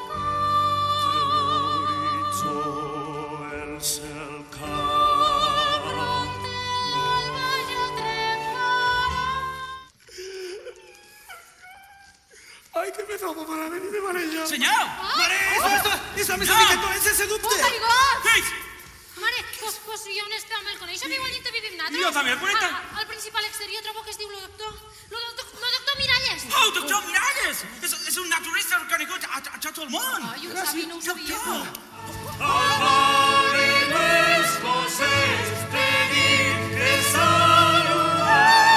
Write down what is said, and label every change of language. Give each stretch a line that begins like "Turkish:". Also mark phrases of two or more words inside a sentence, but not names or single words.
Catalan: L'horitzó, el cel clar. l'alba ja trencarà. Ai, que me trobo malament i me mareja. Senyor! Mare, és la més amica, sense dubte!
English: Oh, my God!
Catalan: Ei! Mare, pues jo honestament el coneixo, viu allí on vivim nosaltres. Jo també el conec. Al principal exterior trobo que es diu lo doctor Miralles. Oh, doctor Miralles! És un naturalista reconegut a tot el món! Ai, ho sabia, no ho sabia. Abrines voces de dir que saludar.